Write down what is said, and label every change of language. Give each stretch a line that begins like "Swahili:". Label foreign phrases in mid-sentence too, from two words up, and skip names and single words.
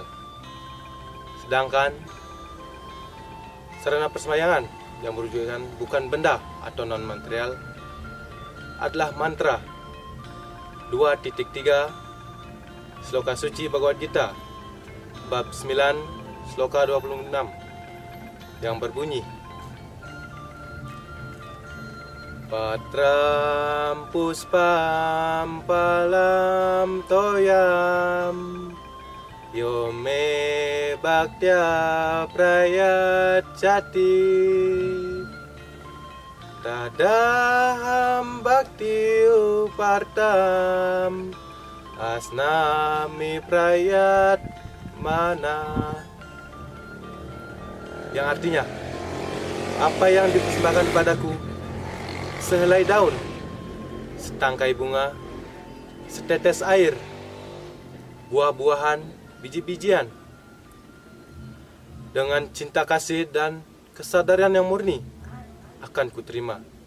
Indonesian: Sedangkan sarana persembahyangan yang berwujudkan bukan benda atau non-material adalah mantra. 2.3 Sloka Suci Bhagavad Gita bab 9 Sloka 26 yang berbunyi,
Sanskrit: Patram puspam palam toyam Yome bhaktya prayachati Tadaham bhakti upartam asnami prayat mana.
Indonesian: Yang artinya, apa yang dipersembahkan padaku, sehelai daun, setangkai bunga, setetes air, buah-buahan, biji-bijian, dengan cinta kasih dan kesadaran yang murni, akan kuterima.